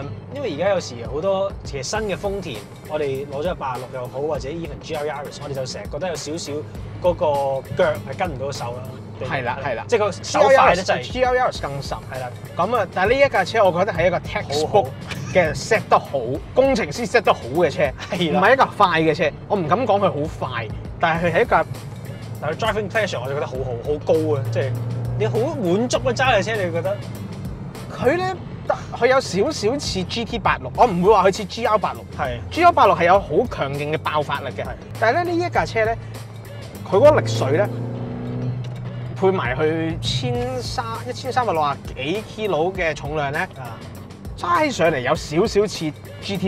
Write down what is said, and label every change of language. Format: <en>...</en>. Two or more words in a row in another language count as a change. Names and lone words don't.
<yue>因為而家有時好多其實新嘅豐田，我哋攞咗86又好，或者 even GR Yaris，我哋就成日覺得有少少嗰個腳係跟唔到手啦。係啦，即係個手快得滯。 GR Yaris 更甚。係啦，咁啊，但係呢一架車我覺得係一個 textbook 嘅 set 得好，工程師 set 得好嘅車，唔係一架快嘅車。我唔敢講佢好快，但係佢係一架，但係</yue> <en>driving pleasure</en> <yue>我就覺得好高啊！即係你好滿足啊揸架車，你覺得佢咧佢有少少似 GT86，我唔會話佢似 GR86。係 GR86係有好強勁嘅爆發力嘅，但係咧呢一架車咧，佢嗰個力水咧，配埋佢1360幾 kg 嘅重量咧，揸起上嚟有少少似 GT86。</yue>